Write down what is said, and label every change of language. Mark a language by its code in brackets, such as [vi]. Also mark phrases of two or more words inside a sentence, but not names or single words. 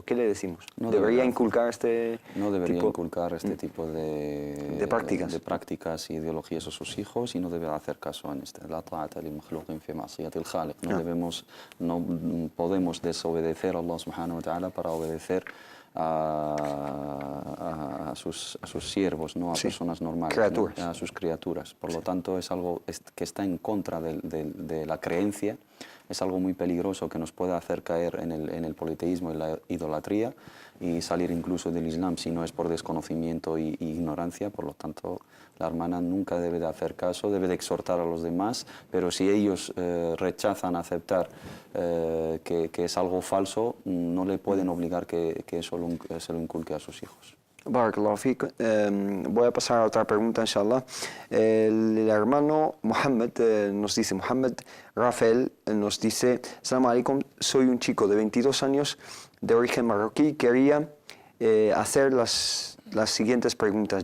[es] ¿Qué le decimos? No ¿Debería debería inculcar este tipo de prácticas y ideologías a sus hijos y no debe hacer caso en este? No podemos desobedecer a Allah [ar] سبحانه وتعالى [es] para obedecer a sus siervos, no a personas normales, ¿no? A sus criaturas. Por lo tanto, es algo que está en contra de la creencia, es algo muy peligroso que nos puede hacer caer en el politeísmo y la idolatría y salir incluso del Islam si no es por desconocimiento e ignorancia. Por lo tanto, la hermana nunca debe de hacer caso, debe de exhortar a los demás, pero si ellos rechazan aceptar que es algo falso, no le pueden obligar que eso se lo inculque a sus hijos. [ar] بارك الله فيك. [es] Voy a pasar a otra pregunta, inshallah. El hermano Mohammed nos dice, Mohammed Rafael nos dice, [ar] السلام عليكم, [es] soy un chico de 22 años de origen marroquí, quería hacer las siguientes preguntas.